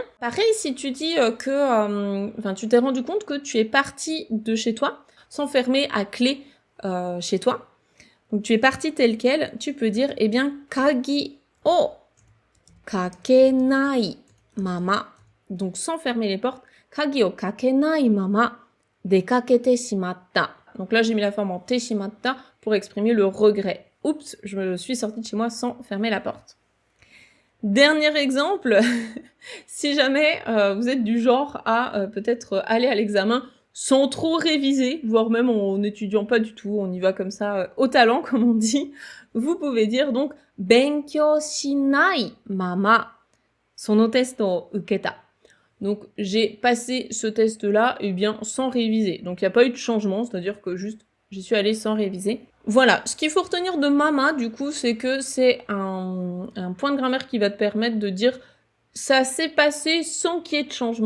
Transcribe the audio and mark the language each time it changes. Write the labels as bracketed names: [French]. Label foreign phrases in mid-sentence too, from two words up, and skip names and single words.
[French] Pareil, si tu dis tu t'es rendu compte que tu es parti de chez toi sans fermer à clé chez toi. Donc tu es parti tel quel, tu peux dire [Japanese] 鍵をかけないまま. [French] Donc sans fermer les portes, [Japanese] 鍵をかけないまま出かけてしまった. [French] Donc là j'ai mis la forme en [Japanese] てしまった [French] pour exprimer le regret. Oups, je me suis sortie de chez moi sans fermer la porte. Dernier exemple, si jamais vous êtes du genre à peut-être aller à l'examen sans trop réviser, voire même en n'étudiant pas du tout, on y va comme ça au talent comme on dit, vous pouvez dire donc [Japanese] 勉強しないままそのテストを受けた. [French] Donc j'ai passé ce test-là sans réviser. Donc il n'y a pas eu de changement, c'est-à-dire que juste j'y suis allée sans réviser. Voilà, ce qu'il faut retenir de mama du coup, c'est que c'est un point de grammaire qui va te permettre de dire ça s'est passé sans qu'il y ait de changement.